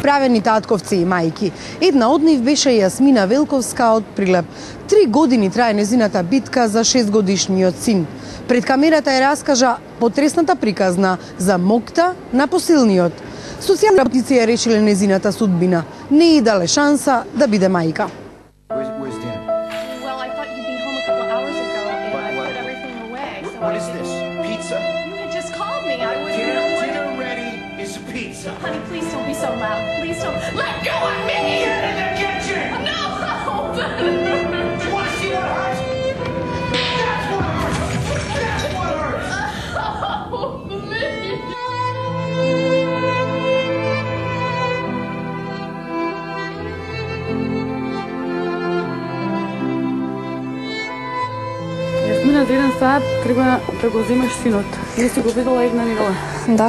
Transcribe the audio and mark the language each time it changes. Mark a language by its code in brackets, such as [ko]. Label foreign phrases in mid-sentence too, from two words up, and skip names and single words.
[mk] правени татковци и мајки. Една од нив беше Јасмина Велковска од Прилеп. 3 години трае незината битка за 6-годишниот син. Пред камерата ја раскажа потресната приказна за мокта на посилниот. Социјални работници ја решиле незината судбина. Не ѝ дале шанса да биде мајка. [en] Honey, please don't be so loud. Please don't. Let go of me! Get in the kitchen! No! You want to see what hurts? That's what hurts! That's what hurts! Oh, man. [mk] Јасмина, за 1 сат треба да го земеш синот. Или си го видела една недела? Да.